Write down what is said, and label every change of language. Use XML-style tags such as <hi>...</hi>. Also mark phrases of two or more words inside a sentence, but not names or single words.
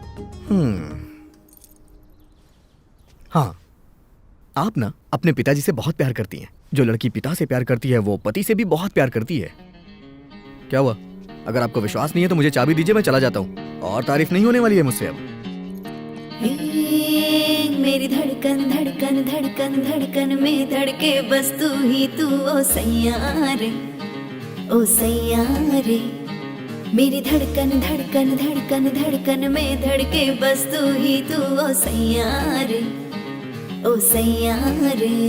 <hi>हाँ, आप ना अपने पिताजी से बहुत प्यार करती हैं। जो लड़की पिता से प्यार करती है वो पति से भी बहुत प्यार करती है। क्या हुआ? अगर आपको विश्वास नहीं है तो मुझे चाबी दीजिए, मैं चला जाता हूँ। और तारीफ नहीं होने वाली है मुझसे अब। मेरी धड़कन धड़कन धड़कन धड़कन में धड़के बस तू ही तू, ओ सैया रे, ओ सैया रे। मेरी धड़कन धड़कन धड़कन धड़कन में धड़के बस तू ही तू, ओ सैया रे, ओ सैया रे।</hi>